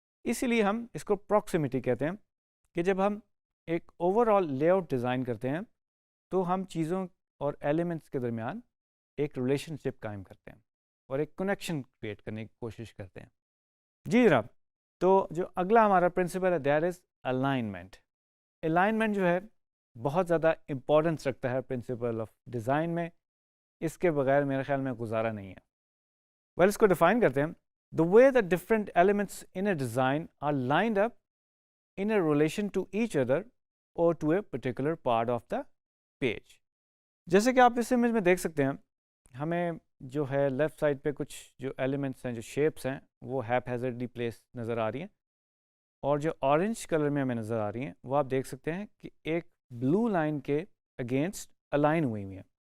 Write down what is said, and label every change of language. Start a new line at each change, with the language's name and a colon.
Urdu: اسی لیے ہم اس کو پراکسیمیٹی کہتے ہیں کہ جب ہم ایک over all lay out design کرتے ہیں تو ہم چیزوں اور ایلیمنٹس کے درمیان ایک ریلیشن شپ قائم کرتے ہیں اور ایک کنیکشن کریٹ کرنے کی کوشش کرتے ہیں. جی جناب, تو جو اگلا ہمارا پرنسپل ہے
English: That is alignment.
Urdu: الائنمنٹ جو ہے بہت زیادہ امپورٹنس رکھتا ہے پرنسپل آف ڈیزائن میں, اس کے بغیر میرے خیال میں گزارا نہیں ہے. ویل اس کو ڈیفائن کرتے ہیں,
English: the way the different elements in a design are lined up in a relation to each other or to a particular part of the page.
Urdu: جیسے کہ آپ اس امیج میں دیکھ سکتے ہیں, ہمیں جو ہے لیفٹ سائڈ پہ کچھ جو ایلیمنٹس ہیں, جو شیپس ہیں, وہ ہیپ ہیزرڈلی پلیس نظر آ رہی ہیں, اور جو اورنج کلر میں ہمیں نظر آ رہی ہیں وہ آپ دیکھ سکتے ہیں کہ ایک بلو لائن کے اگینسٹ الائن ہوئی ہوئی ہیں.